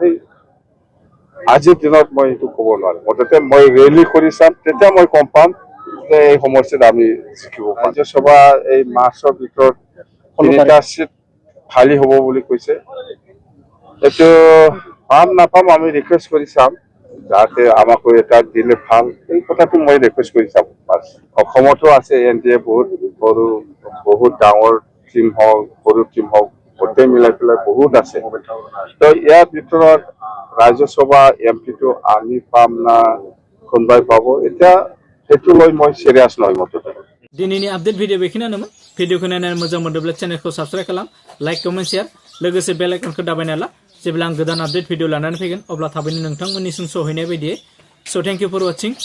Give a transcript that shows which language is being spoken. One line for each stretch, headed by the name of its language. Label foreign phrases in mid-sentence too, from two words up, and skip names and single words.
Assamese: আজিৰ দিনত মই এইটো ক'ব নোৱাৰো মুঠতে মই ৰেলী কৰি চাম তেতিয়া মই গম পাম যে এই সমষ্টিত আমি জিকিব পাৰোঁ ৰাজ্যসভা এই মাৰ্চৰ ভিতৰত 3টা চিট খালী হ'ব বুলি কৈছে এইটো পাম নাপাম আমি ৰিকুৱেষ্ট কৰি চাম যাতে আমাক এটা দিলে ভাল এই কথাটো মই ৰিকুৱেষ্ট কৰি চাম অসমতো আছে এনডিএ বহুত ডাঙৰ টিম হওক সৰু টিম হওক গোটেই মিলাই পেলাই বহুত আছে তো ইয়াৰ ভিতৰত ৰাজ্যসভা এমপিটো আমি পাম না কোনোবাই পাব এতিয়া সেইটো লৈ মই সিৰিয়াছ নহয় মুঠতে
Bodo: दिनैनि आपडेट भिडिअ बेखिनियानोमोन भिडिअखौ नायनानै मोजां मोनदोंब्ला चेनेलखौ साबस्क्राइब खालाम
English: like comment share
Bodo: लोगोसे बेल आइकनखौ दाबायना ला जेब्ला आं गोदान आपडेट भिडिअ लानानै फैगोन अब्ला थाबैनो नोंथांमोननिसिम सहैनाय बायदियै
English: so thank you for watching